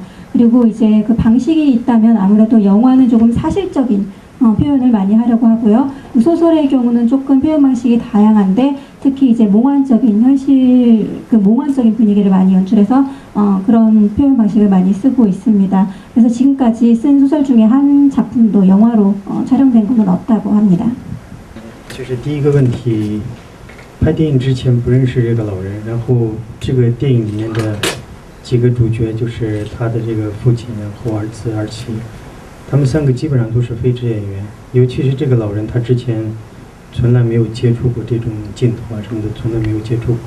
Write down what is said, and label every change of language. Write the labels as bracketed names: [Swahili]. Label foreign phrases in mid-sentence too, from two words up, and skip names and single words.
[Korean] 그리고 이제 그 방식이 있다면 아무래도 영화는 조금 사실적인 표현을 많이 하려고 하고요. 소설의 경우는 조금 표현 방식이 다양한데 특히 이제 몽환적인 현실, 그 몽환적인 분위기를 많이 연출해서 그런 표현 방식을 많이 쓰고 있습니다. 그래서 지금까지 쓴 소설 중에 한 작품도 영화로 촬영된 것은 없다고 합니다. [Chinese] 就是第一个问题，拍电影之前不认识这个老人，然后这个电影里面的几个主角就是他的这个父亲，然后儿子、儿媳。他们3个基本上都是非职业演员，尤其是这个老人，他之前从来没有接触过这种镜头啊什么的，从来没有接触过。